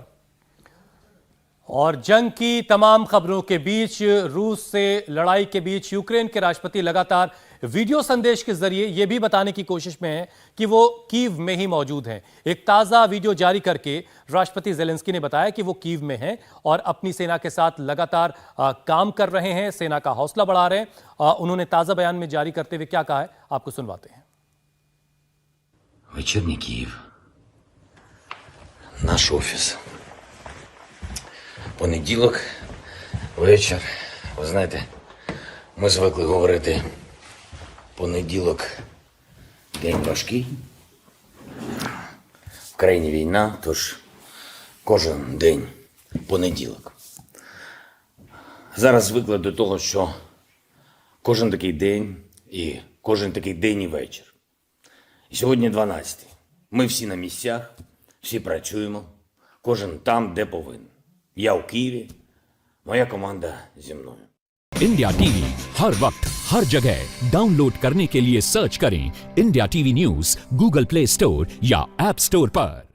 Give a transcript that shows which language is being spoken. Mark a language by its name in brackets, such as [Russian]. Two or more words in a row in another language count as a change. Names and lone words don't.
[Hindi] और जंग की तमाम खबरों के बीच, रूस से लड़ाई के बीच यूक्रेन के राष्ट्रपति लगातार वीडियो संदेश के जरिए यह भी बताने की कोशिश में है कि वो कीव में ही मौजूद हैं। एक ताजा वीडियो जारी करके राष्ट्रपति ज़ेलेंस्की ने बताया कि वो कीव में हैं और अपनी सेना के साथ लगातार काम कर रहे हैं, सेना का हौसला बढ़ा रहे हैं। उन्होंने ताजा बयान में जारी करते हुए क्या कहा है, आपको सुनवाते हैं। [Ukrainian] Вечірній Київ. Наш офіс. Понеділок, вечір. Ви знаєте, ми звикли говорити понеділок – день важкий. В країні війна, тож кожен день понеділок. Зараз звикли до того, що кожен такий день і кожен такий день і вечір. І сьогодні 12-й. Ми всі на місцях, всі працюємо, кожен там, де повинен. Я у Києві, моя команда зі мною. [Hindi] इंडिया टीवी हर वक्त हर जगह डाउनलोड करने के लिए सर्च करें इंडिया टीवी न्यूज़ गूगल प्ले स्टोर या ऐप स्टोर पर।